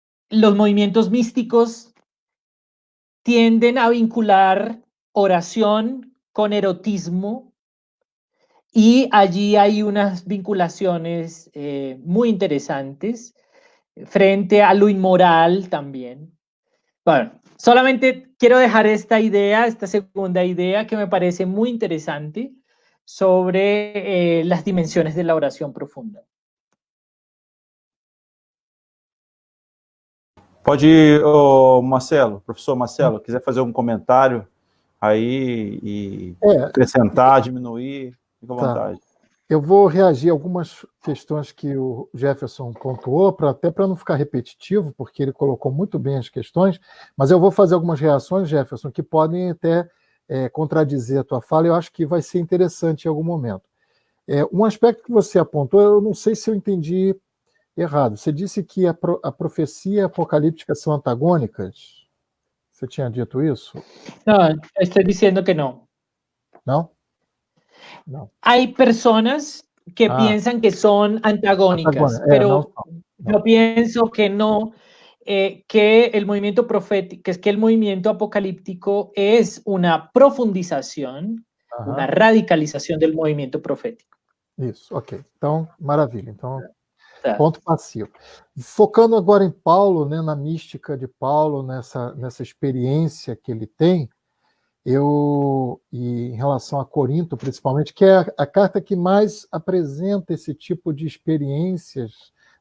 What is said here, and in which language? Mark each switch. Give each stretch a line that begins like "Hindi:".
Spanish: los movimientos místicos tienden a vincular oración con erotismo, y allí hay unas vinculaciones muy interesantes frente a lo inmoral también. Bueno, solamente quiero dejar esta idea, esta segunda idea que me parece muy interesante sobre las dimensiones de la oración profunda.
Portuguese: Pode ir, Marcelo, professor Marcelo, quiser fazer um comentário aí e acrescentar, diminuir, fica à vontade. Eu vou reagir a algumas questões que o Jefferson pontuou, até para não ficar repetitivo, porque ele colocou muito bem as questões, mas eu vou fazer algumas reações, Jefferson, que podem até contradizer a tua fala, e eu acho que vai ser interessante em algum momento. Um aspecto que você apontou, eu não sei se eu entendi errado. Você disse que a profecia apocalíptica são antagônicas? Você tinha dito isso?
Spanish: No, estoy diciendo que no.
Portuguese: Não? Não.
Spanish: Hay personas que piensan que son antagónicas, pero yo pienso que no, que el movimiento profético, que el movimiento apocalíptico es una profundización, una radicalización del movimiento profético.
Portuguese: Isso, ok. Então, maravilha. Então, ponto passivo. Focando agora em Paulo, né, na mística de Paulo, nessa experiência que ele tem, e em relação a Corinto, principalmente, que é a carta que mais apresenta esse tipo de experiências